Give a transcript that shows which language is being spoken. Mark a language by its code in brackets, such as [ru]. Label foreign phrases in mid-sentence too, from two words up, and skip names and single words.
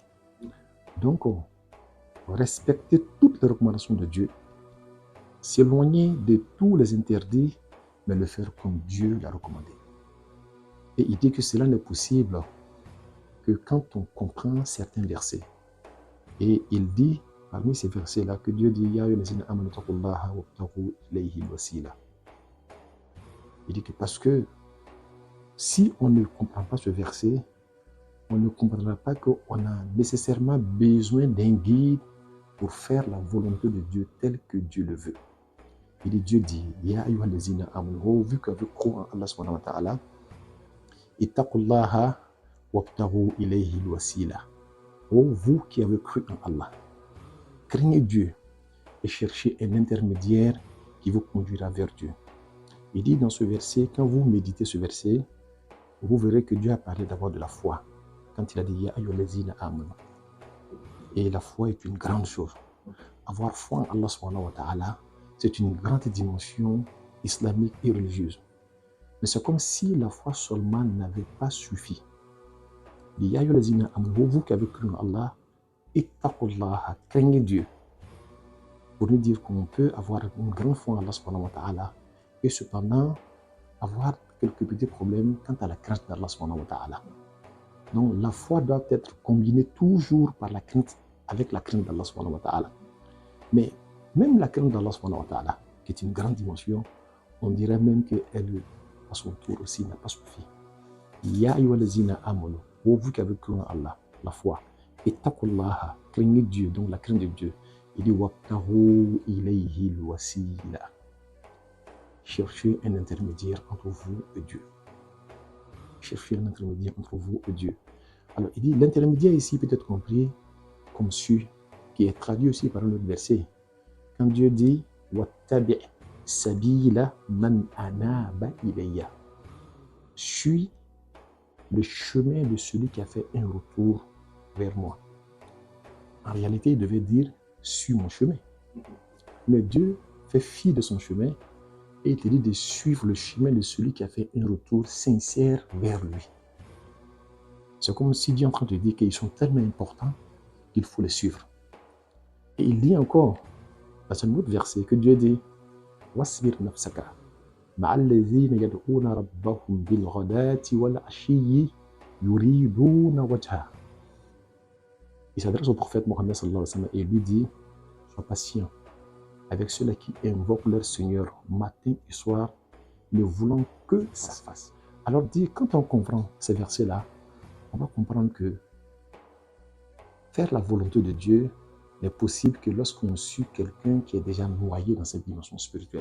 [fr] Donc, respecter toutes les recommandations de Dieu, s'éloigner de tous les interdits, mais le faire comme Dieu l'a recommandé. Et il dit que cela n'est possible que quand on comprend certains versets. Et il dit, parmi ces versets-là, que Dieu dit, [ar] يا أيها الذين آمنوا اتقوا الله وابتغوا إليه الوسيلة. [fr] Il dit que parce que si on ne comprend pas ce verset, on ne comprendra pas qu'on a nécessairement besoin d'un guide pour faire la volonté de Dieu telle que Dieu le veut. Il dit, Dieu dit, [ar] يا أيها الذين آمنوا, [fr] vu que vous croyez en Allah [ar] سبحانه وتعالى, اتقوا الله وابتغوا إليه الوسيلة. [fr] Oh, vous qui avez cru en Allah, craignez Dieu et cherchez un intermédiaire qui vous conduira vers Dieu. Il dit dans ce verset, quand vous méditez ce verset, vous verrez que Dieu a parlé d'abord de la foi. Quand il a dit, [ar] يا أيها الذين آمنوا. [fr] Et la foi est une grande chose. Avoir foi en Allah [ar] سبحانه وتعالى, [fr] c'est une grande dimension islamique et religieuse. Mais c'est comme si la foi seulement n'avait pas suffi. [ar] يا أيها الذين آمنوا, [fr] vous qui avez cru en Allah, ittaqullaha, craignez Dieu. Pour nous dire qu'on peut avoir une grande foi en Allah [ar] سبحانه وتعالى [fr] et cependant avoir quelques petits problèmes quant à la crainte d'Allah [ar] سبحانه وتعالى. [fr] Donc la foi doit être combinée toujours par la crainte, avec la crainte d'Allah [ar] سبحانه وتعالى. [fr] Mais même la crainte d'Allah [ar] سبحانه وتعالى, [fr] qui est une grande dimension, on dirait même qu'elle, à son tour aussi, n'a pas suffi. [ar] يا أيها الذين آمنوا, [fr] vous qui avez cru en Allah, la foi, ittaqullaha, craignez Dieu, donc la crainte de Dieu. Il dit [ar] وابتغوا إليه الوسيلة. [fr] Cherchez un intermédiaire entre vous et Dieu. Cherchez un intermédiaire entre vous et Dieu. Alors, il dit l'intermédiaire ici peut être compris comme celui qui est traduit aussi par un autre verset. Quand Dieu dit [ar] واتبع سبيل من أناب إلي. [fr] Suis le chemin de celui qui a fait un retour vers moi. En réalité, il devait dire suis mon chemin. Mais Dieu fait fi de son chemin et il te dit de suivre le chemin de celui qui a fait un retour sincère vers lui. C'est comme si Dieu est en train de dire qu'ils sont tellement importants qu'il faut les suivre. Et il dit encore, dans un autre verset, que Dieu dit [ar] واصبر نفسك مع الذين يدعون ربهم بالغداة والعشي يريدون وجه. [fr] Il s'adresse au prophète Mohammed [ar] صلى الله عليه وسلم [fr] et lui dit sois patient avec ceux-là qui invoquent leur Seigneur matin et soir, ne voulant que sa face. Alors quand on comprend ces versets-là, on va comprendre que faire la volonté de Dieu n'est possible que lorsqu'on suit quelqu'un qui est déjà noyé dans cette dimension spirituelle.